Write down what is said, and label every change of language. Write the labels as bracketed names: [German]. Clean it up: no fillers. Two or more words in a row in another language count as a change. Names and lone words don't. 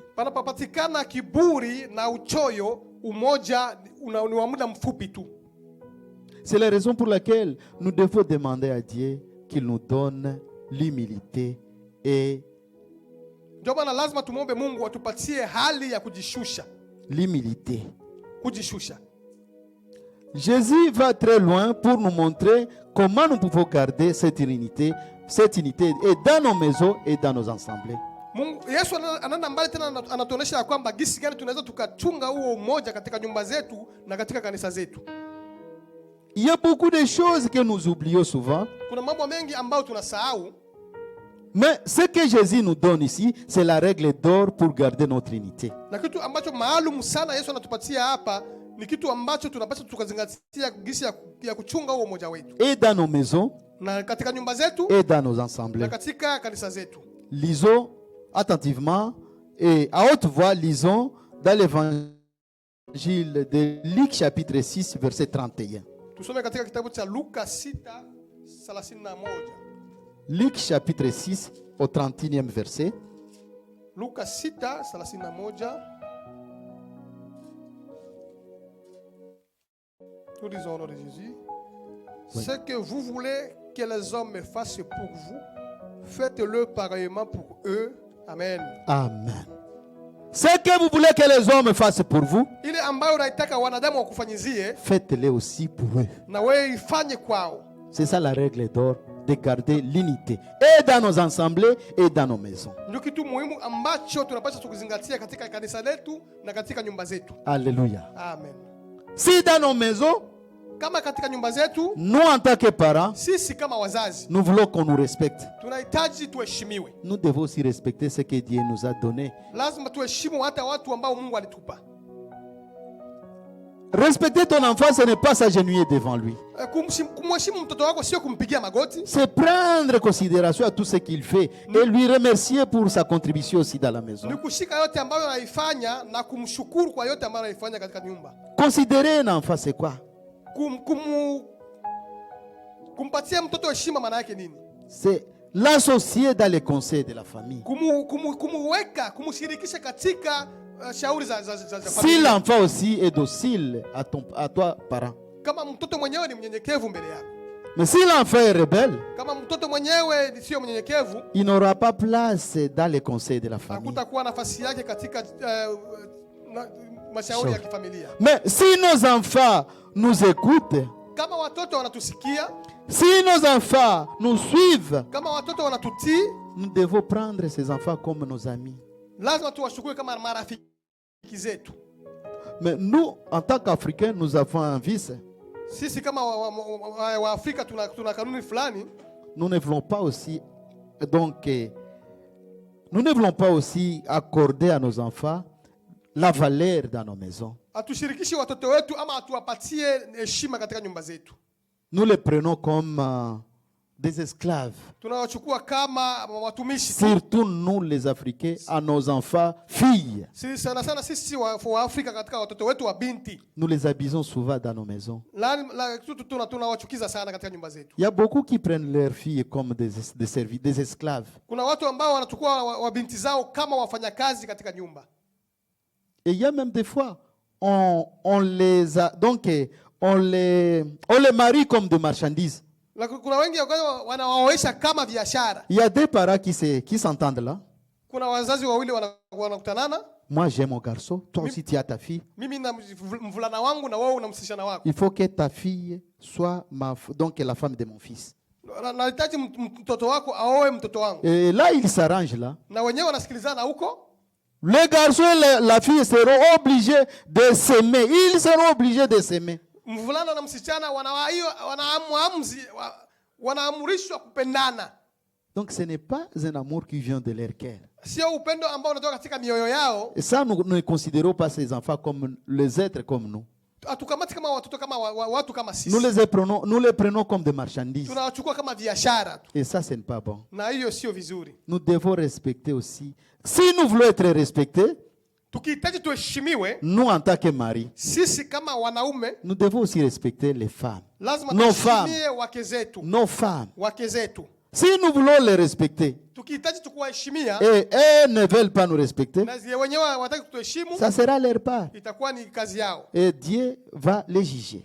[Swahili] Panapopatikana kiburi na uchoyo, umoja ni wa muda mfupi tu. [French] C'est la raison pour laquelle nous devons demander à Dieu qu'il nous donne l'humilité et [Swahili] ndio maana lazima tumombe Mungu atupatie hali ya kujishusha. [French] L'humilité. [Swahili] Kujishusha. [French] Jésus va très loin pour nous montrer comment nous pouvons garder cette unité et dans nos maisons et dans nos assemblées. [Swahili] Mungu Yesu anaenda mbali tena, anatuonesha kwamba gisi gani tunaweza tukachunga huo umoja katika nyumba zetu na katika kanisa zetu. [French] Il y a beaucoup de choses que nous oublions souvent. [Swahili] Kuna mambo mengi ambayo tunasahau. [French] Mais ce que Jésus nous donne ici, c'est la règle d'or pour garder notre unité. [Swahili] Na kitu ambacho maalum sana Yesu anatupatia hapa ni kitu ambacho tunapaswa tukazingatia gisi ya kuchunga huo umoja wetu. [French] Et dans nos maisons, [Swahili] na katika nyumba zetu [French] et dans nos [Swahili] na [French] assemblées. [Swahili] katika kanisa zetu. [French] Lisons attentivement et à haute voix, lisons dans l'évangile de Luc chapitre 6 verset 31. [Swahili] Tusome katika kitabu cha Luka 6:31. [French] Luc chapitre 6 au 31e verset. [Swahili] Luka 6:31. [French] Nous disons au nom de Jésus. Oui. Ce que vous voulez que les hommes fassent pour vous, faites-le pareillement pour eux. Amen. Amen. Ce que vous voulez que les hommes fassent pour vous, [Swahili] Ile ambayo unaitaka wanadamu wakufanyizie, [French] faites-le aussi pour eux. [Swahili] na wewe ifanye kwao. [French] C'est ça la règle d'or, de garder l'unité et dans nos assemblées et dans nos maisons. [Swahili] Ndio kitu muhimu ambacho tunapaswa kuzingatia katika kanisa letu na katika nyumba zetu. [French] Alléluia. Amen. Si dans nos maisons, [Swahili] Kama katika nyumba zetu, [French] nous en tant que parents, [Swahili] sisi kama wazazi [French] nous voulons qu'on nous respecte. [Swahili] tunahitaji tuheshimiwe. [French] Nous devons aussi respecter ce que Dieu nous a donné. [Swahili] Lazima tuheshimu hata watu ambao Mungu alitupa. [French] Respecter ton enfant, ce n'est pas s'agenouiller devant lui. [Swahili] Kumheshimu mtoto wako sio kumpigia magoti, [French] C'est prendre considération à tout ce qu'il fait et lui remercier pour sa contribution aussi dans la maison. [Swahili] ni kushika yote ambayo anaifanya na kumshukuru kwa yote ambayo anaifanya katika nyumba. [French] Considérer un enfant, c'est quoi? [Swahili] Kumpatia mtoto heshima maana yake nini? [French] C'est l'associer dans les conseils de la famille. [Swahili] Kumuweka, kumshirikisha katika shauri za [French] Si [Swahili] familia. [French] l'enfant aussi est docile à toi, parent. [Swahili] Kama mtoto mwenyewe ni mnyenyekevu mbele yako, [French] Mais si l'enfant est rebelle, [Swahili] kama mtoto mwenyewe sio mnyenyekevu, [French] il n'aura pas place dans les conseils de la famille. [Swahili] hakutakuwa nafasi yake katika mashauri ya kifamilia. [French] Mais si nos enfants nous écoutent, [Swahili] Kama watoto wanatusikia, [French] si nos enfants nous suivent, [Swahili] kama watoto wanatutii, [French] nous devons prendre ces enfants comme nos amis. [Swahili] lazima tuwashukuru kama marafiki zetu. [French] Mais nous, en tant qu'Africains, nous avons un vice. [Swahili] Sisi kama wa Afrika tuna kanuni fulani. [French] Nous ne voulons pas aussi, donc, nous ne voulons pas aussi accorder à nos enfants la valeur dans nos maisons. [Swahili] Hatushirikishi watoto wetu ama hatuwapatie heshima katika nyumba zetu. [French] Nous les prenons comme des esclaves. [Swahili] Tunawachukua kama watumishi. [French] Surtout nous les Africains, à nos enfants, filles. [Swahili] Sisi sana sana sisi wa Afrika katika watoto wetu wa binti. [French] Nous les habillons souvent dans nos maisons. [Swahili] Tunawachukiza sana katika nyumba zetu. [French] Il y a beaucoup qui prennent leurs filles comme des esclaves. [Swahili] Kuna watu ambao wanachukua wa binti zao kama wafanyakazi katika nyumba. [French] Et il y a même des fois, on les marie comme des marchandises. [Swahili] Kuna wengi wanawaoesha kama biashara. [French] Il y a des parents qui s'entendent là. [Swahili] Kuna wazazi wawili wanakutanana. [French] Moi j'ai mon garçon, toi aussi tu as ta fille. [Swahili] Mimi na mvulana wangu na wewe una msichana wako. [French] Il faut que ta fille soit donc la femme de mon fils. [Swahili] Nahitaji mtoto wako aoe mtoto wangu. [French] Et là ils s'arrangent là. [Swahili] Na wenyewe wanasikilizana huko. [French] Les garçons et la fille seront obligés de s'aimer. Ils seront obligés de s'aimer. [Swahili] Mvulana na msichana wanaamrishwa kupendana. [French] Donc ce n'est pas un amour qui vient de leur cœur. [Swahili] Sio upendo ambao unatoka katika mioyo yao. [French] Et ça, nous ne considérons pas ces enfants comme les êtres comme nous. [Swahili] Hatukamati kama watoto kama watu kama sisi. [French] Nous les prenons comme des marchandises. [Swahili] Tunawachukua kama biashara. [French] Et ça, ce n'est pas bon. [Swahili] Na hiyo sio vizuri. [French] Nous devons respecter aussi. Si nous voulons être respectés, [Swahili] tukihitaji tuheshimiwe, [French] nous en tant que mari, [Swahili] sisi kama wanaume, [French] nous devons aussi respecter les femmes. [Swahili] Lazima [French] nos femmes, [Swahili] wake zetu. [French] nos femmes. [Swahili] Wake zetu. [French] Si nous voulons les respecter, [Swahili] tukihitaji tukuwaheshimia, [French] et elles ne veulent pas nous respecter, [Swahili] na wenyewe hawataki kutuheshimu, [French] ça sera leur part. [Swahili] Itakuwa ni kazi yao. [French] Et Dieu va les juger.